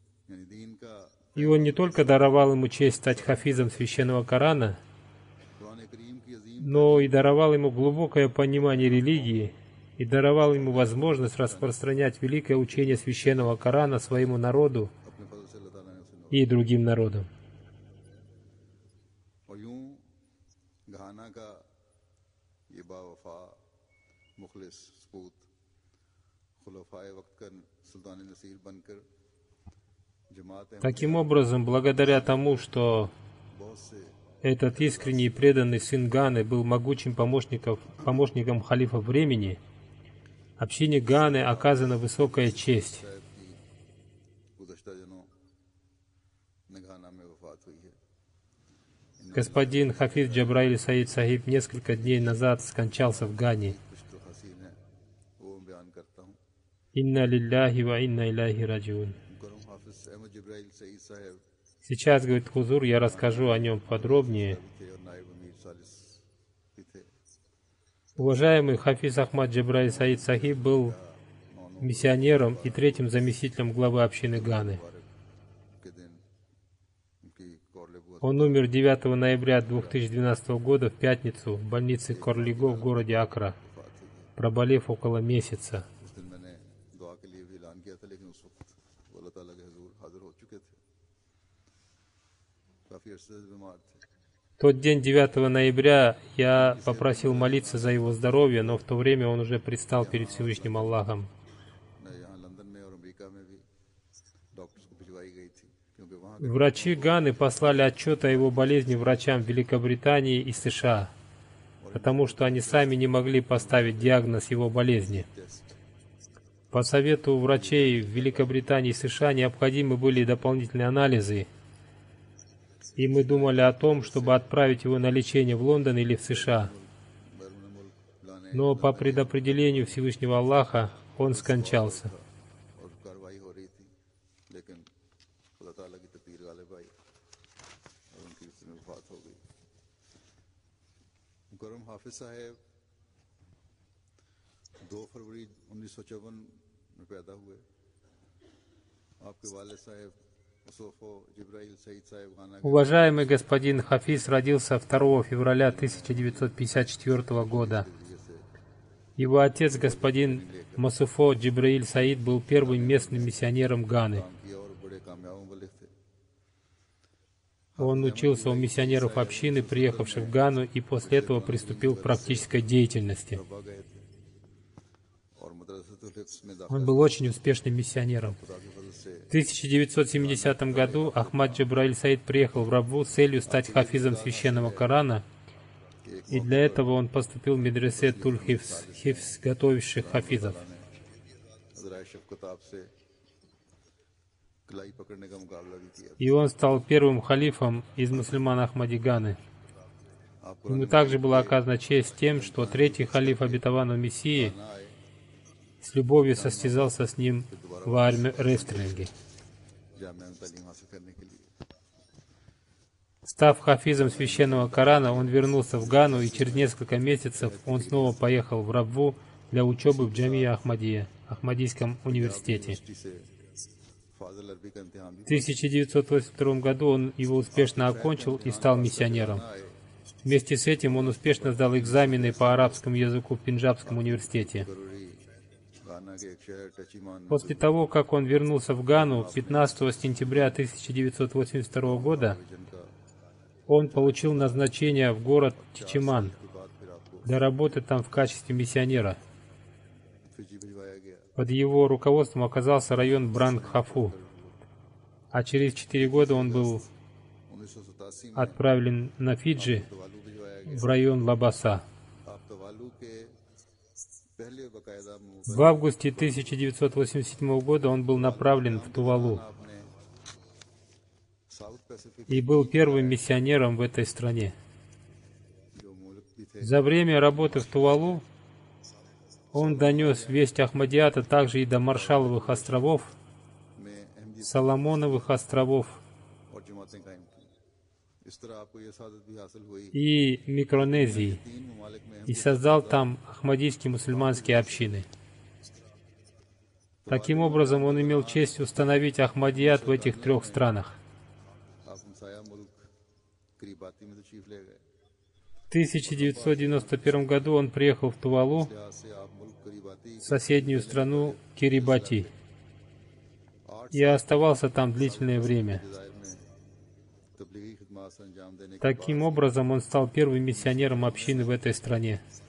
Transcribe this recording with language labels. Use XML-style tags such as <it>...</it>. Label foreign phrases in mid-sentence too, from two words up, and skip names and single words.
<ru>И он не только даровал ему честь стать хафизом священного Корана, но и даровал ему глубокое понимание религии и даровал ему возможность распространять великое учение священного Корана своему народу</ru> <ur>اپنے فضل سے اللہ تعالیٰ نے اسے</ur> <ru>и другим народам.</ru> <ur>اور یوں گھانا کا یہ باوفا مخلص سپوت خلفائے وقت کا سلطان نصیر بن کر جماعت</ur> <ru>Таким образом, благодаря тому, что</ru> <ur>بہت سے</ur> <ru>этот искренний и преданный сын Ганы был могучим помощником халифа времени, общине Ганы оказана высокая честь.</ru> <ur>صاحب کی گزشتہ دنوں میں گھانا میں وفات ہوئی ہے.</ur> <ru>Господин Хафиз Джабраиль Саид Сахиб несколько дней назад скончался в Гане.</ru> <ur>کچھ تو حسین ہے وہ میں بیان کرتا ہوں.</ur> <ar>إنا لله وإنا إليه راجعون.</ar> <ur>مکرم حافظ احمد جبرائیل سعید صاحب</ur> <ru>Сейчас, говорит Хузур, я расскажу о нем подробнее.</ru> <ur>تھے اور نائب امیر ثالث بھی تھے.</ur> <ru>Уважаемый Хафиз Ахмад Джабраиль Саид Сахиб был миссионером и третьим заместителем главы общины Ганы.</ru> <ur>کے دن ان کی کورلے</ur> <ru>Он умер 9 ноября 2012 года в пятницу в больнице Корлиго в городе Акра, проболев около месяца.</ru> <ur>اس دن میں نے دعا کے لیے بھی اعلان کیا تھا، لیکن اس وقت وہ اللہ تعالیٰ کے حضور حاضر ہو چکے تھے، کافی عرصے سے بیمار تھے.</ur> <ru>В тот день, 9 ноября, я попросил молиться за его здоровье, но в то время он уже предстал перед Всевышним Аллахом.</ru> <ur>میں یہاں لندن میں اور امریکہ میں بھی ڈاکٹرز کو بھجوائی گئی تھی، کیونکہ وہاں</ur> <ru>Врачи Ганы послали отчет о его болезни врачам Великобритании и США, потому что они сами не могли поставить диагноз его болезни. По совету врачей в Великобритании и США необходимы были дополнительные анализы, и мы думали о том, чтобы отправить его на лечение в Лондон или в США. Но по предопределению Всевышнего Аллаха он скончался.</ru> <ur>اور کارروائی ہو رہی تھی، لیکن خدا تعالیٰ کی تقدیر غالب آئی اور ان کی اس میں وفات ہو گئی. مکرم حافظ صاحب 2 فروری 1954 میں پیدا ہوئے. آپ کے والد صاحب مصفو جبرائیل سعید صاحب گھانا کے</ur> <ru>Уважаемый господин Хафиз родился 2 февраля 1954 года. Его отец, господин Масуфо Джибраиль Саид, был первым местным миссионером Ганы.</ru> <ur>کام کیا اور بڑے کامیاب مبلغ تھے.</ur> <ru>Он учился у миссионеров общины, приехавших в Гану, и после этого приступил к практической деятельности.</ru> <ur>ربوہ گئے تھے اور مدرسۃ الحفظ میں</ur> <ru>Он был очень успешным миссионером.</ru> <ur>خدا کے فضل سے</ur> <ru>В 1970 году Ахмад Джабраиль Саид приехал в Рабву с целью стать хафизом священного Корана, и для этого он поступил в медресе Туль-Хифз, готовивших хафизов.</ru> <ur>ذرائع شفقت سے کلائی پکڑنے کا مقابلہ بھی کیا.</ur> <ru>И он стал первым халифом из мусульман Ахмади Ганы.</ru> <ur>آپ کو</ur> <ru>Ему также была оказана честь тем, что третий халиф обетованного Мессии с любовью состязался с ним в армрестлинге.</ru> <ur>جامعہ میں تعلیم حاصل کرنے کے لیے</ur> <ru>Став хафизом священного Корана, он вернулся в Гану, и через несколько месяцев он снова поехал в Рабву для учебы в Джамия Ахмадия, Ахмадийском университете.</ru> <ur>یونیورسٹی سے فاضل عربی کا امتحان بھی</ur> <ru>В 1982 году он его успешно окончил и стал миссионером. Вместе с этим он успешно сдал экзамены по арабскому языку в Пенджабском университете.</ru> <ur>ضروری گھانا کے ایک شہر ٹچیمان میں</ur> <ru>После того, как он вернулся в Гану 15 сентября 1982 года,</ru> <ur>جن کا</ur> <ru>он получил назначение в город Чичиман</ru> <ur>کے بعد پھر آپ کو</ur> <ru>для работы там в качестве миссионера.</ru> <ur>فجی بھجوایا گیا.</ur> <ru>Под его руководством оказался район Брангхафу, а через 4 года он был</ru> <ur>1987 میں</ur> <ru>отправлен на Фиджи</ru> <ur>توالو بھجوایا گیا.</ur> <ru>в район Лабаса.</ru> <ur>آپ توالو کے پہلے باقاعدہ</ur> <ru>В августе 1987 года он был направлен в Тувалу</ru> <ur>آپ نے ساؤتھ پیسیفک</ur> <ru>и был первым миссионером в этой стране.</ru> <ur>جو ملک بھی تھے</ur> <ru>За время работы в Тувалу он донес весть Ахмадията также и до Маршалловых островов,</ru> <ur>میں احمدی</ur> <ru>Соломоновых островов</ru> <ur>اور جماعتیں قائم کی. اس طرح آپ کو یہ سعادت بھی حاصل ہوئی.</ur> <ru>и Микронезии</ru> <ur>3 ممالک میں</ur> <ru>и создал там ахмадийские мусульманские общины. Таким образом, он имел честь установить Ахмадият в этих 3 странах.</ru> <ur>آپ ہمسایہ ملک کریباتی میں تشریف لے گئے.</ur> <ru>1991 году он приехал в Тувалу, соседнюю страну Кирибати, и оставался там длительное время. Таким образом, он стал первым миссионером общины в этой стране.</ru>